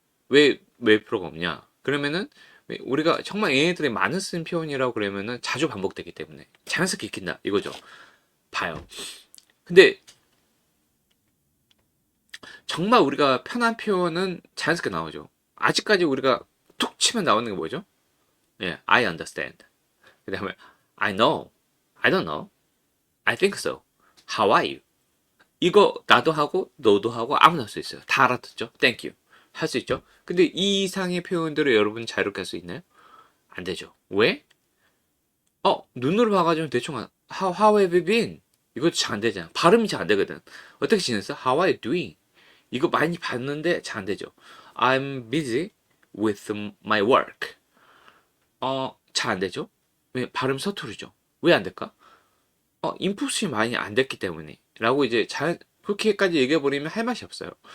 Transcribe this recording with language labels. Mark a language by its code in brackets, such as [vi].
[ko] 왜 외울 필요가 없냐? 그러면은 우리가 정말 얘네들이 많은 쓰는 표현이라고 그러면은 자주 반복되기 때문에 자연스럽게 익힌다 이거죠. 봐요. 근데 정말 우리가 편한 표현은 자연스럽게 나오죠. 아직까지 우리가 툭 치면 나오는 게 뭐죠? [en] 예, I understand. [ko] 그 다음에 [en] I know, I don't know, I think so, How are you? [ko] 이거 나도 하고 너도 하고 아무나 할 수 있어요. 다 알아듣죠? [en] Thank you. [ko] 할 수 있죠? 근데 이 이상의 표현들을 여러분 자유롭게 할 수 있나요? 안 되죠. 왜? [en] 눈으로 봐가지고 대충 how have you been? [ko] 이것도 잘 안 되잖아. 발음이 잘 안 되거든. 어떻게 지냈어? [en] How are you doing? [ko] 이거 많이 봤는데 잘 안 되죠. [en] I'm busy with my work. [ko] 잘 안 되죠? 왜? 발음 서투르죠. 왜 안 될까? 인풋이 많이 안 됐기 때문에. 라고 이제 그렇게까지 얘기해버리면 할 맛이 없어요.